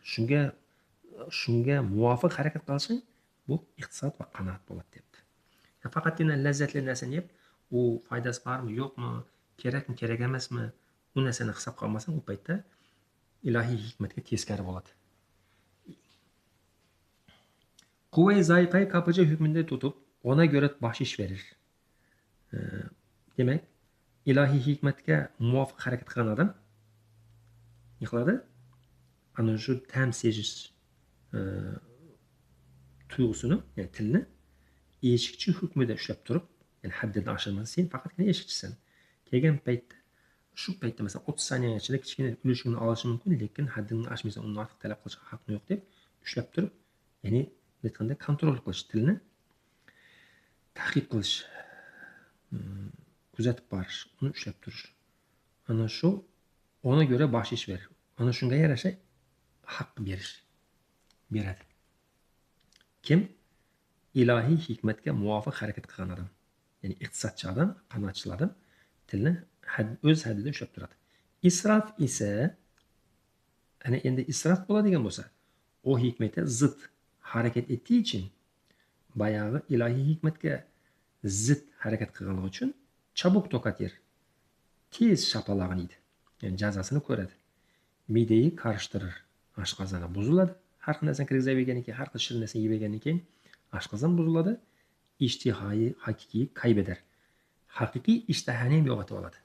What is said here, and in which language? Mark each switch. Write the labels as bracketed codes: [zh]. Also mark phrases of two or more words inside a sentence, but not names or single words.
[uz] Shunga muvofiq harakat qilsang, bu iqtisod va qanoat bo'ladi deyapti. Faqatgina lazzatli narsani yeb, u foydasi bormi, yo'qmi, kerakmi, kerak emasmi, u narsani hisob qilmasang, u paytda ilahiy hikmatga teskari bo'ladi. [tr] Kuvve-i zayıfayı kapıcı hükmünde tutup ona göre bahşiş verir. [uz] Demek ilahi hikmetga muvofiq harakat qilgan odam yig'ladi. Ana shu ta'm sezish tuyg'usini, ya'ni tilni eshikchi hukmida ushlab turib, ya'ni haddidan oshirmasa, sen faqatgina eshikchisan. Kelgan paytda shu paytda masalan 30 soniya ichida kichkina ulushini olishi mumkin, lekin haddini oshmaysan, undan ortiq talab qilishga haqqing yo'q deb ushlab turib, ya'ni aytganda kontrol qilish, tilni ta'qib qilish, kuzatib borish, uni ushlab turish. Ana shu [tr] ona göre bahşiş verir. [uz] Ana shunga yarasha haq beradi. Kim? İlahi hikmetga muvofiq harakat qilgan odam. Ya'ni iqtisodchi odam, qanoatchi odam tilni o'z haddida ushlab turadi. Isrof esa, ana endi isrof bo'ladigan bo'lsa, [tr] o hikmatga zid harakat ettiği için bayağı [uz] ilahi hikmetga zid harakat qilganligi uchun [tr] chabuk tokat yer. [uz] tez shapalog'ini yeydi. Yani jazosini ko'radi. [tr] Mideyi karıştırır. [uz] Aşqazoni buziladi. Har xil narsani kirgizavergandan keyin, har xil shirin narsani yebergandan keyin oshqozon buziladi. [tr] İştihayı haqiqiy kaybeder. [uz] Haqiqiy ishtahani ham yo'qotib oladi.